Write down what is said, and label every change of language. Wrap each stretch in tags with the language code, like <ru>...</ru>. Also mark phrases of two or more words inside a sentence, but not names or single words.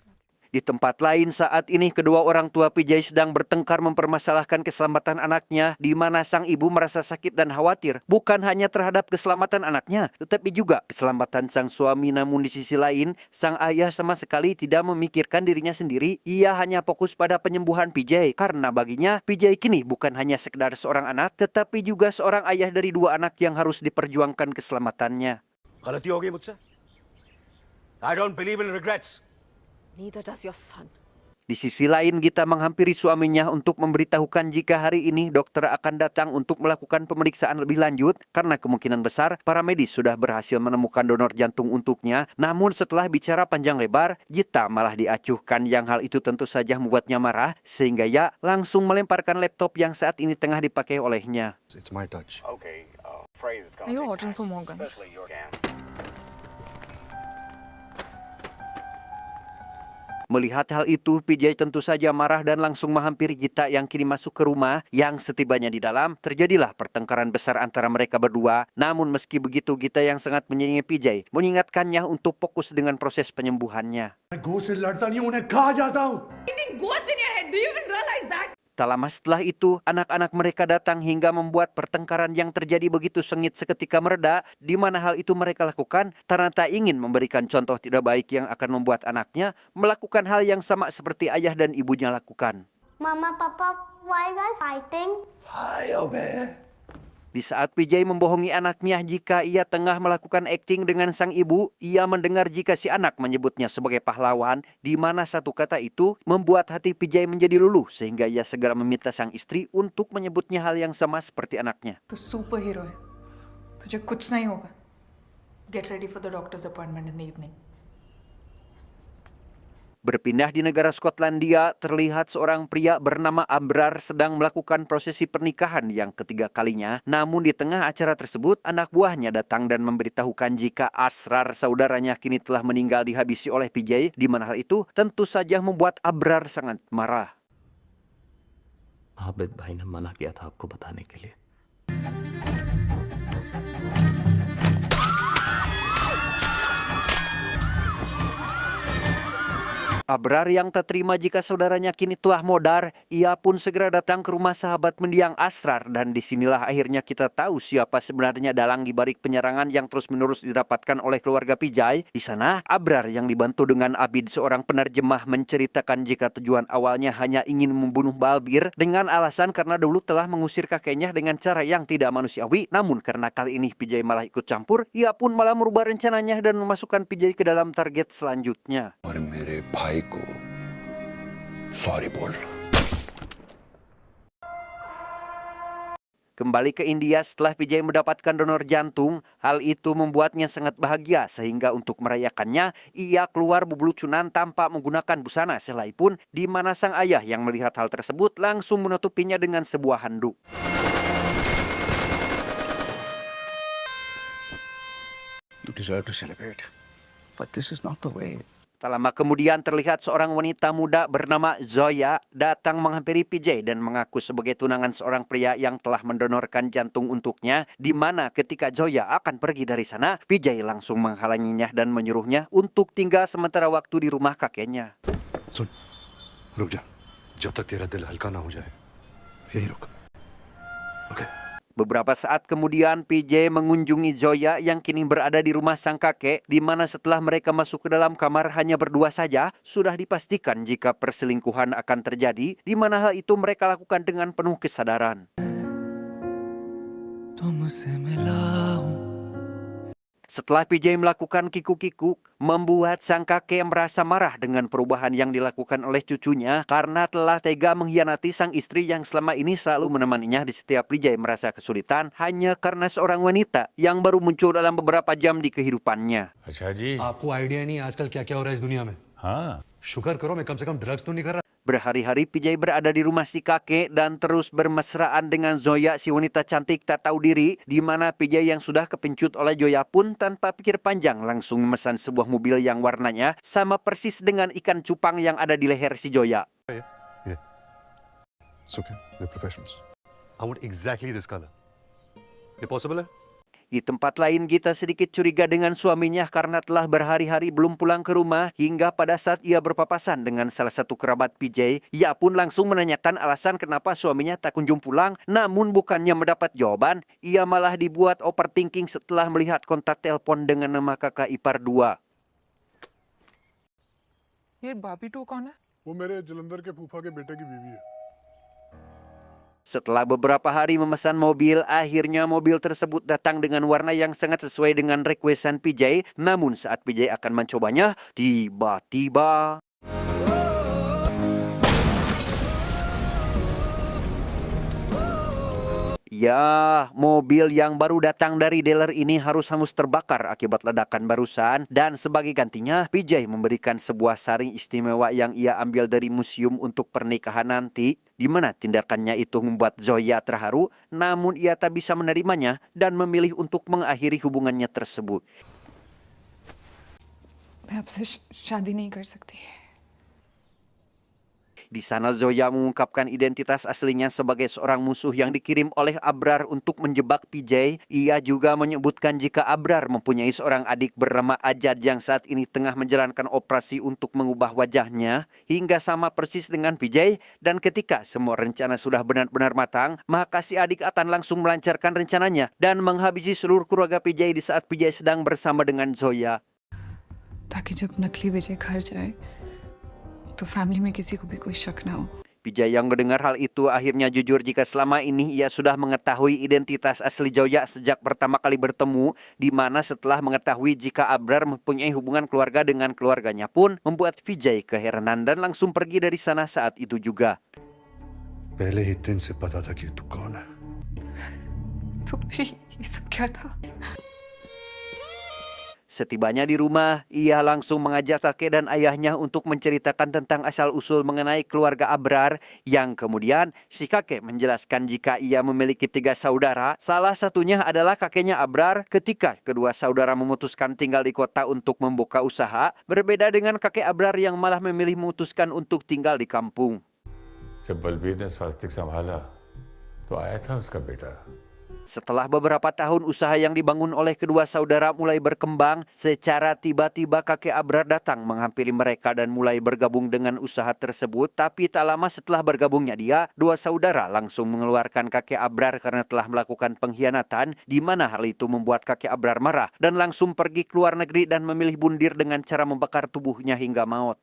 <id>Di tempat lain saat ini kedua orang tua PJ sedang bertengkar mempermasalahkan keselamatan anaknya, di mana sang ibu merasa sakit dan khawatir bukan hanya terhadap keselamatan anaknya tetapi juga keselamatan sang suami. Namun di sisi lain sang ayah sama sekali tidak memikirkan dirinya sendiri, ia hanya fokus pada penyembuhan PJ karena baginya PJ kini bukan hanya sekedar seorang anak tetapi juga seorang ayah dari dua anak yang harus diperjuangkan keselamatannya.</id> <hi>गलती हो गई मुझसे.</hi> <en>I don't believe in regrets. Neither does your son.</en> <id>Di sisi lain, Gita menghampiri suaminya untuk memberitahukan jika hari ini dokter akan datang untuk melakukan pemeriksaan lebih lanjut karena kemungkinan besar para medis sudah berhasil menemukan donor jantung untuknya. Namun setelah bicara panjang lebar, Gita malah diacuhkan yang hal itu tentu saja membuatnya marah sehingga ia langsung melemparkan laptop yang saat ini tengah dipakai olehnya.</id> <en>It's my touch. Are you ordering for Morgan's?</en> <id>Melihat hal itu, PJ tentu saja marah dan langsung menghampiri Gita yang kini masuk ke rumah. Yang setibanya di dalam, terjadilah pertengkaran besar antara mereka berdua. Namun meski begitu, Gita yang sangat menyayangi PJ mengingatkannya untuk fokus dengan proses penyembuhannya. Tak lama setelah itu, anak-anak mereka datang hingga membuat pertengkaran yang terjadi begitu sengit seketika mereda, di mana hal itu mereka lakukan karena tak ingin memberikan contoh tidak baik yang akan membuat anaknya melakukan hal yang sama seperti ayah dan ibunya lakukan.</id> <en>Mama, Papa, why you guys fighting?</en> <id>Di saat PJ membohongi anaknya jika ia tengah melakukan akting dengan sang ibu, ia mendengar jika si anak menyebutnya sebagai pahlawan, di mana satu kata itu membuat hati PJ menjadi luluh sehingga ia segera meminta sang istri untuk menyebutnya hal yang sama seperti anaknya.</id> <hi>तू</hi> <en>super hero</en> <hi>है, तुझे कुछ नहीं होगा.</hi> <en>Get ready for the doctor's appointment in the evening.</en> <id>Berpindah di negara Skotlandia, terlihat seorang pria bernama Abrar sedang melakukan prosesi pernikahan yang ketiga kalinya. Namun di tengah acara tersebut, anak buahnya datang dan memberitahukan jika Asrar, saudaranya, kini telah meninggal dihabisi oleh PJ, di mana hal itu tentu saja membuat Abrar sangat marah.</id> <hi>आबिद भाई ने मना किया था आपको बताने के लिए.</hi> <id>Abrar yang tak terima jika saudaranya kini telah modar, ia pun segera datang ke rumah sahabat mendiang Asrar dan disinilah akhirnya kita tahu siapa sebenarnya dalang di balik penyerangan yang terus-menerus didapatkan oleh keluarga PJ. Di sana, Abrar yang dibantu dengan Abid, seorang penerjemah, menceritakan jika tujuan awalnya hanya ingin membunuh Balbir dengan alasan karena dulu telah mengusir kakeknya dengan cara yang tidak manusiawi. Namun karena kali ini PJ malah ikut campur, ia pun malah merubah rencananya dan memasukkan PJ ke dalam target selanjutnya.</id> <hi>को सॉरी बोल.</hi> <id>Kembali ke India setelah Vijay mendapatkan donor jantung, hal itu membuatnya sangat bahagia sehingga untuk merayakannya, ia keluar bebelucunan tanpa menggunakan busana selai pun, di mana sang ayah yang melihat hal tersebut langsung menutupinya dengan sebuah handuk.</id> <en>You deserve to celebrate, but this is not the way.</en> <id>Tak lama kemudian terlihat seorang wanita muda bernama Zoya datang menghampiri Vijay dan mengaku sebagai tunangan seorang pria yang telah mendonorkan jantung untuknya, di mana ketika Zoya akan pergi dari sana, Vijay langsung menghalanginya dan menyuruhnya untuk tinggal sementara waktu di rumah kakeknya.</id> <hi>सुन, रुक जा, जब तक तेरा दिल हल्का ना हो जाए, यही रुक.</hi> <en>Okay.</en> <id>Beberapa saat kemudian, Vijay mengunjungi Zoya yang kini berada di rumah sang kakek, di mana setelah mereka masuk ke dalam kamar hanya berdua saja, sudah dipastikan jika perselingkuhan akan terjadi, di mana hal itu mereka lakukan dengan penuh kesadaran. Setelah Vijay melakukan kikuk-kikuk, membuat sang kakek merasa marah dengan perubahan yang dilakukan oleh cucunya karena telah tega mengkhianati sang istri yang selama ini selalu menemaninya di setiap Vijay merasa kesulitan hanya karena seorang wanita yang baru muncul dalam beberapa jam di kehidupannya.</id> <hi>अच्छा जी. आपको आइडिया नहीं आजकल क्या क्या हो रहा है इस दुनिया में. हाँ. शुक्र करो मैं कम से कम ड्रग्स तो नहीं कर रहा.</hi> <id>Berhari-hari Vijay berada di rumah si kakek dan terus bermesraan dengan Zoya, si wanita cantik tak tahu diri, di mana Vijay yang sudah kepencut oleh Zoya pun tanpa pikir panjang langsung memesan sebuah mobil yang warnanya sama persis dengan ikan cupang yang ada di leher si Zoya.</id> <en>It's okay, they're professionals. I want exactly this color. Is it possible?</en> <id>Di tempat lain, Gita sedikit curiga dengan suaminya karena telah berhari-hari belum pulang ke rumah hingga pada saat ia berpapasan dengan salah satu kerabat Vijay, ia pun langsung menanyakan alasan kenapa suaminya tak kunjung pulang, namun bukannya mendapat jawaban, ia malah dibuat overthinking setelah melihat kontak telepon dengan nama kakak ipar dua.</id> <hi>ये बाबी टू कौन है? वो मेरे जलंधर के फूफा के बेटे की बीवी है.</hi> <id>Setelah beberapa hari memesan mobil, akhirnya mobil tersebut datang dengan warna yang sangat sesuai dengan requestan Vijay. Namun saat Vijay akan mencobanya, tiba-tiba ya, mobil yang baru datang dari dealer ini harus hangus terbakar akibat ledakan barusan. Dan sebagai gantinya, Vijay memberikan sebuah saring istimewa yang ia ambil dari museum untuk pernikahan nanti, di mana tindakannya itu membuat Zoya terharu, namun ia tak bisa menerimanya dan memilih untuk mengakhiri hubungannya tersebut.</id> <hi>मैं आपसे शादी नहीं कर सकती.</hi> <id>Di sana Zoya mengungkapkan identitas aslinya sebagai seorang musuh yang dikirim oleh Abrar untuk menjebak Vijay. Ia juga menyebutkan jika Abrar mempunyai seorang adik bernama Ajad yang saat ini tengah menjalankan operasi untuk mengubah wajahnya hingga sama persis dengan Vijay. Dan ketika semua rencana sudah benar-benar matang, maka si adik akan langsung melancarkan rencananya dan menghabisi seluruh keluarga Vijay di saat Vijay sedang bersama dengan Zoya.</id> <hi>ताकि जब नकली विजय घर जाए तो फैमिली में किसी को भी कोई शक ना हो.</hi> <id>Vijay yang mendengar hal itu akhirnya jujur jika selama ini ia sudah mengetahui identitas asli Zoya sejak pertama kali bertemu, di mana setelah mengetahui jika Abrar mempunyai hubungan keluarga dengan keluarganya pun membuat Vijay keheranan dan langsung pergi dari sana saat itu juga.</id> <hi>पहले ही दिन से पता था कि तू कौन है. तो फिर ये सब क्या था?</hi> <id>Setibanya di rumah, ia langsung mengajak kakek dan ayahnya untuk menceritakan tentang asal-usul mengenai keluarga Abrar, yang kemudian si kakek menjelaskan jika ia memiliki 3 saudara. Salah satunya adalah kakeknya Abrar ketika kedua saudara memutuskan tinggal di kota untuk membuka usaha, berbeda dengan kakek Abrar yang malah memilih memutuskan untuk tinggal di kampung.</id> <hi>जब बलबीर ने स्वास्तिक संभाला तो आया था उसका बेटा.</hi> <id>Setelah beberapa tahun usaha yang dibangun oleh kedua saudara mulai berkembang, secara tiba-tiba kakek Abrar datang menghampiri mereka dan mulai bergabung dengan usaha tersebut. Tapi tak lama setelah bergabungnya dia, dua saudara langsung mengeluarkan kakek Abrar karena telah melakukan pengkhianatan, di mana hal itu membuat kakek Abrar marah dan langsung pergi ke luar negeri dan memilih bundir dengan cara membakar tubuhnya hingga maut.</id>